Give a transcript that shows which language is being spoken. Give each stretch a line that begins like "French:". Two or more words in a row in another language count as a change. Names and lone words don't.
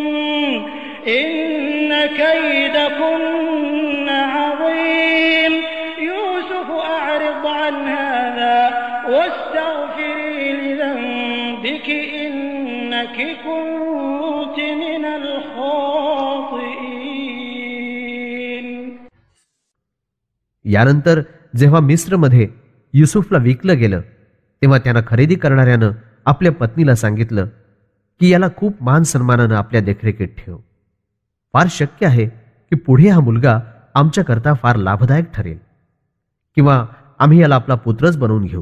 Arabic: إن كيدكن عظيم يوسف أعرض عن هذا واستغفري لذنبك إنك كنت من الخاطئين.
Marathi: यानंतर जेव्हा मिस्रमध्ये युसुफला विकलं गेलं तेव्हा त्यानं खरेदी करणाऱ्यानं आपल्या पत्नीला सांगितलं की याला खूप मान सन्मानानं आपल्या देखरेखीत ठेव. फार शक्य आहे की पुढे हा मुलगा आमच्याकरता फार लाभदायक ठरेल किंवा आम्ही याला आपला पुत्रच बनवून घेऊ.